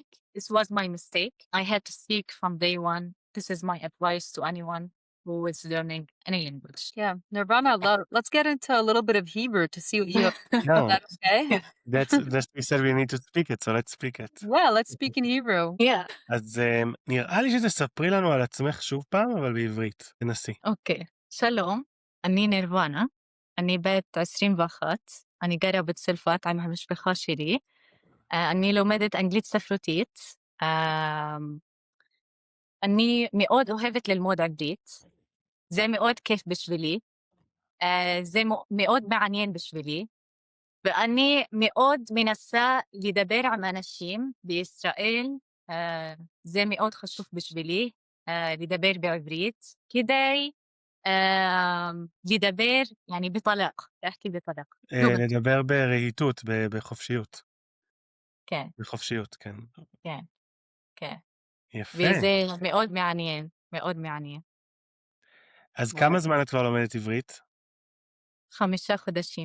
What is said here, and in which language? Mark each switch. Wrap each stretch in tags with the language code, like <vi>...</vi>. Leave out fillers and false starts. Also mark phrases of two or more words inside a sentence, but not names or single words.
<en>This was my mistake. I had to speak from day one. This is my advice to anyone who is learning any language. Yeah. Nirvana, let's get into a little bit of Hebrew to see what you have. Is Yeah, that okay? that's we said we need to speak it, so let's speak it. Yeah, let's speak in Hebrew. Yeah.</en> <he>אז נראה לי שתספרי לנו על עצמך שוב פעם, אבל בעברית. תנסי. אוקיי. שלום, אני נירוונה. אני בת 21. אני גרה בצרפת עם המשפחה שלי. אני לומדת אנגלית ספרותית. אני מאוד אוהבת ללמוד אנגלית. זה מאוד כיף בשבילי. זה מאוד מעניין בשבילי. ואני מאוד מנסה לדבר עם אנשים בישראל, זה מאוד חשוב בשבילי, לדבר בעברית, כדי לדבר,</he> <ar>يعني بطلاق, להחכי בطلاق.</ar> <he>לדבר ברהיטות, בחופשיות. כן, בחופשיות, כן. כן, כן. יפה. וזה מאוד מעניין, מאוד מעניין. אז וואו. כמה זמן את כבר לומדת עברית? 5 חודשים.</he>